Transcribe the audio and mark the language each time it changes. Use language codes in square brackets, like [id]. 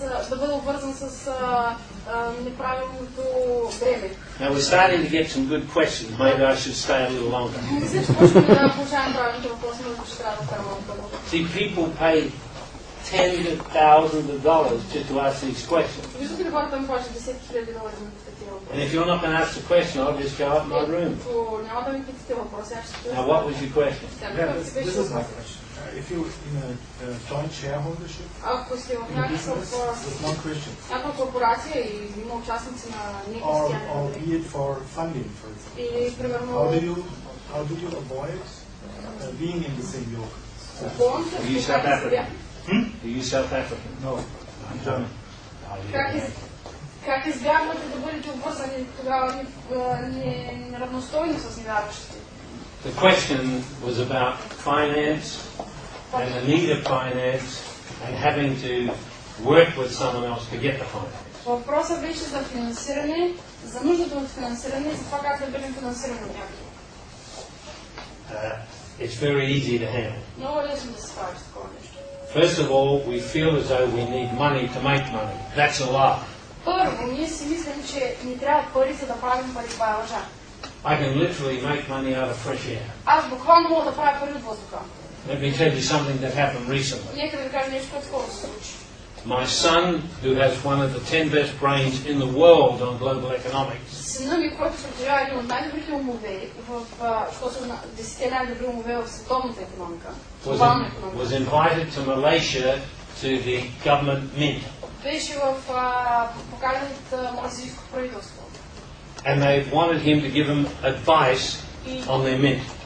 [bg] да бъда обвързан с неправилното време. [en] Now we're starting to get some good questions. Maybe I should stay a little longer. [bg] Мисля, че почваме да получаваме правилните въпроси, но ще трябва да карам малко по-дълго. [en] See, people pay tens of thousands of dollars just to ask these questions. [bg] Виждате ли хората ми плащат десетки хиляди долари за да питат тия въпроси? [en] And if you're not going to ask the question, I'll just go up in my room. [bg] Ако няма да ми питате въпроси, аз ще стоя. [en] Now, what was your question? This is my question. If you're in a joint shareholdership [bg] Ако сте в [en] with non-Christians, [bg] някаква корпорация и има участници на [en] or [bg] нехристияни, [en] be it for funding, for example, [bg] или примерно [en] how do you avoid being in the same yoke? [bg] болница, [en] Are you South African? Are you South African? No, I'm German. [bg] как избягвате да бъдете обвързани тогава неравностойно с невярващите? [en] The question was about finance and the need of finance and having to work with someone else to get the finance. [bg] Въпросът беше за финансиране, за нуждата от финансиране и за това как да бъдем финансирани от някого. [en] It's very easy to handle. [bg] Много лесно да се справиш с такова нещо. [en] First of all, we feel as though we need money to make money. That's a lie. [bg] Първо, ние си мислим, че ни трябва пари, за да правим пари. Това е лъжа. [en] I can literally make money out of fresh air. [bg] Аз буквално мога да правя пари от въздуха. [en] Let me tell you something that happened recently. [bg] Нека да ви кажа нещо, което скоро се случи. [en] My son, who has one of the 10 best brains in the world on global economics, [bg] Сина ми, който притежава един от най-добрите умове, защото са 10 най-добри умове в световната економика, глобална економика, [en] was invited to Malaysia to the government mint. [bg] беше поканен от малайзийското правителство. [en] And they wanted him to give them advice on their mint.